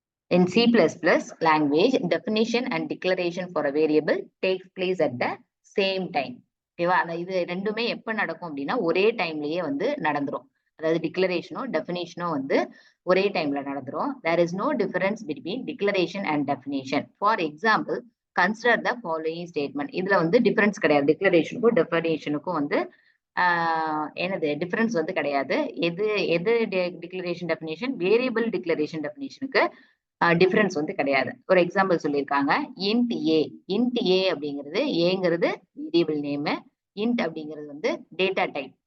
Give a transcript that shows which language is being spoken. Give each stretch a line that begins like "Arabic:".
English: In C++ language, definition and declaration for a variable takes place at the same time.
Tamil: ஓகேவா? இது ரெண்டுமே எப்ப நடக்கும் அப்படின்னா ஒரே டைம்லயே வந்து நடந்துரும். அதாவது டிக்ளரேஷனோ டெஃபினிஷனோ வந்து ஒரே டைம்ல நடந்துரும்.
English: There is no difference between declaration and definition. For example, consider the following statement.
Tamil: இதுல வந்து டிஃபரன்ஸ் கிடையாது. டிக்ளரேஷனுக்கும் டெஃபினிஷனுக்கும் வந்து என்னது டிஃபரன்ஸ் வந்து கிடையாது. எது declaration definition, variable declaration டெஃபினிஷனுக்கு difference வந்து கிடையாது. ஒரு எக்ஸாம்பிள் சொல்லியிருக்காங்க. இன்ட் ஏ. இன்ட் ஏ அப்படிங்கிறது ஏங்கிறது வேரியபிள் நேமு, இன்ட் அப்படிங்கிறது வந்து டேட்டா டைப்.